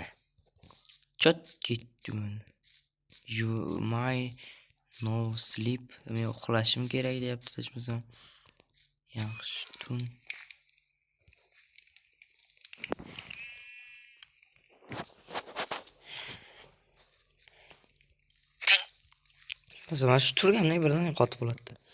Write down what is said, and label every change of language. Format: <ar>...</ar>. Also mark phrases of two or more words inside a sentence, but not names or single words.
<uz>Chot ketdi.</uz> <en>You my no sleep.</en> <uz>Men uxlashim kerak deyapti hechmisam. Yaxshi tun. Mana shu turgandan birdan qotib bo'ladi.</uz>